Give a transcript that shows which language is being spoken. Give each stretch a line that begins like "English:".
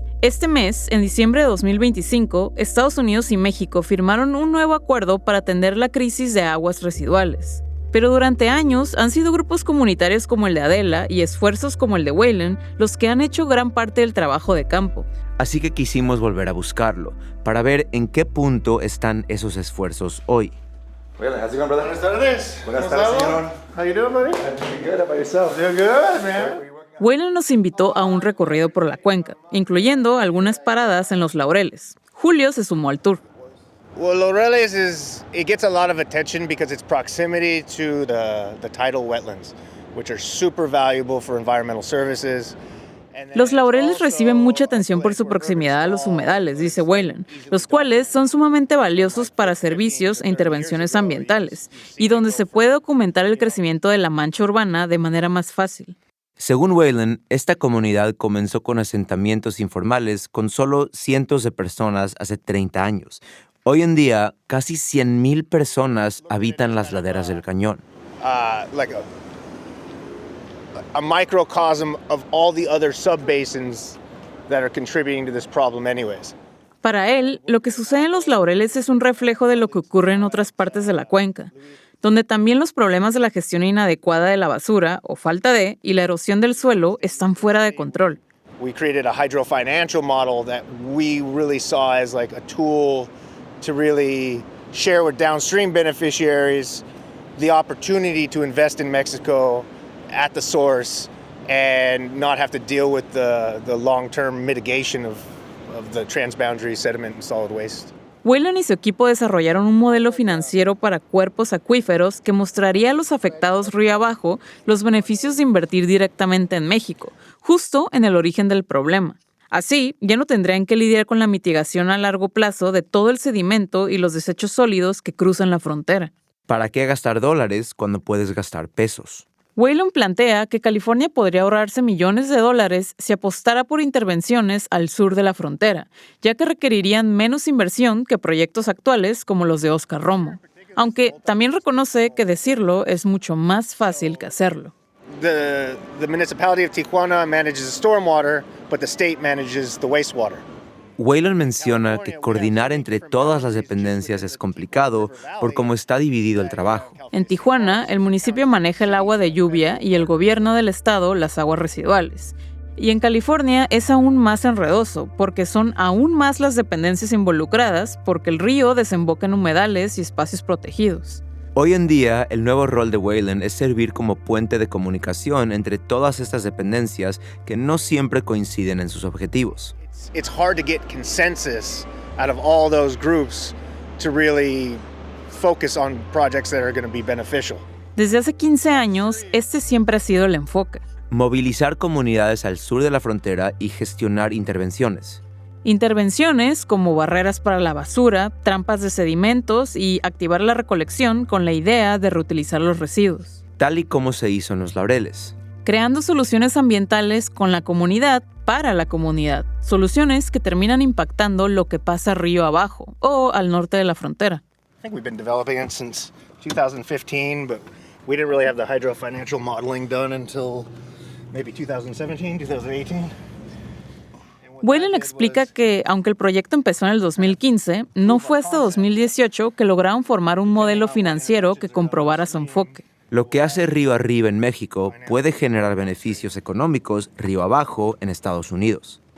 Spanish: Este mes, en diciembre de 2025, Estados Unidos y México firmaron un nuevo acuerdo para atender la crisis de aguas residuales. Pero durante años han sido grupos comunitarios como el de Adela y esfuerzos como el de Wayland los que han hecho gran parte del trabajo de campo. Así que quisimos volver a buscarlo, para ver en qué punto están esos esfuerzos hoy.
English: Wayland, how's it going, brother?
Spanish: Buenas tardes. Buenas tardes, señor.
English: How you doing, buddy? I'm good. How about yourself? Doing good, man.
Spanish: Wayland nos invitó a un recorrido por la cuenca, incluyendo algunas paradas en Los Laureles. Julio se sumó al tour.
English: Well, Laureles it gets a lot of attention because its proximity to the tidal wetlands, which are super valuable for environmental services.
Spanish: Los Laureles reciben mucha atención por su proximidad a los humedales, dice Wayland, los cuales son sumamente valiosos para servicios e intervenciones ambientales, y donde se puede documentar el crecimiento de la mancha urbana de manera más fácil. Según Wayland, esta comunidad comenzó con asentamientos informales con solo cientos de personas hace 30 años. Hoy en día, casi 100,000 personas habitan las laderas del cañón.
English: Like a microcosm of all the other subbasins that are contributing to this problem anyways.
Spanish: Para él, lo que sucede en Los Laureles es un reflejo de lo que ocurre en otras partes de la cuenca, donde también los problemas de la gestión inadecuada de la basura, o falta de, y la erosión del suelo están fuera de control.
English: We created a hydrofinancial model that we really saw as like a tool to really share with downstream beneficiaries the opportunity to invest in Mexico at the source and not have to deal with the long-term mitigation of the transboundary sediment and solid waste.
Spanish: Whelan y su equipo desarrollaron un modelo financiero para cuerpos acuíferos que mostraría a los afectados río abajo los beneficios de invertir directamente en México, justo en el origen del problema. Así, ya no tendrían que lidiar con la mitigación a largo plazo de todo el sedimento y los desechos sólidos que cruzan la frontera. ¿Para qué gastar dólares cuando puedes gastar pesos? Whelan plantea que California podría ahorrarse millones de dólares si apostara por intervenciones al sur de la frontera, ya que requerirían menos inversión que proyectos actuales como los de Oscar Romo. Aunque también reconoce que decirlo es mucho más fácil que hacerlo.
English: The municipality of Tijuana manages the stormwater, but the state manages the wastewater.
Spanish: Whelan menciona que coordinar entre todas las dependencias es complicado por cómo está dividido el trabajo. En Tijuana, el municipio maneja el agua de lluvia y el gobierno del estado las aguas residuales. Y en California es aún más enredoso, porque son aún más las dependencias involucradas, porque el río desemboca en humedales y espacios protegidos. Hoy en día, el nuevo rol de Whelan es servir como puente de comunicación entre todas estas dependencias que no siempre coinciden en sus objetivos.
English: It's hard to get consensus out of all those groups to really focus on projects that are going to be beneficial.
Spanish: Desde hace 15 años, este siempre ha sido el enfoque. Movilizar comunidades al sur de la frontera y gestionar intervenciones. Intervenciones como barreras para la basura, trampas de sedimentos y activar la recolección con la idea de reutilizar los residuos. Tal y como se hizo en Los Laureles. Creando soluciones ambientales con la comunidad para la comunidad. Soluciones que terminan impactando lo que pasa río abajo o al norte de la frontera.
English: I think we've been developing it since 2015, but we didn't really have the hydro financial modeling done until maybe 2017, 2018.
Spanish: Whelan explica que, aunque el proyecto empezó en el 2015, no fue hasta 2018 que lograron formar un modelo financiero que comprobara su enfoque. Lo que hace río arriba en México puede generar beneficios económicos río abajo en Estados Unidos.